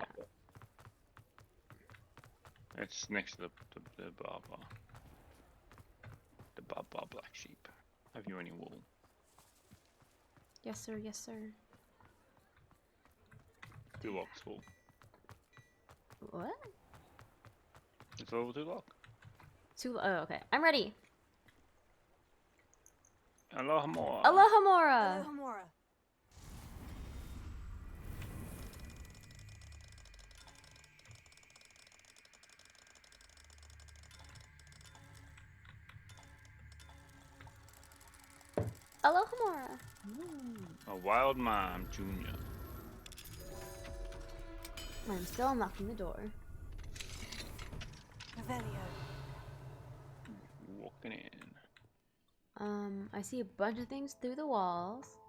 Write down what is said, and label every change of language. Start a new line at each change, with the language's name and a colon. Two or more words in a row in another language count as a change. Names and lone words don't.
English: It's next to the barber. sheep. Have you any wool? Yes, sir. Yes, sir. 2 locks full. What? It's a level 2 lock. Oh, okay. I'm ready. Aloha. Aloha Mora. Alohomora. Aloha Mora. A wild mime, Junior. I'm still unlocking the door. Revelio. Walking in. I see a bunch of things through the walls.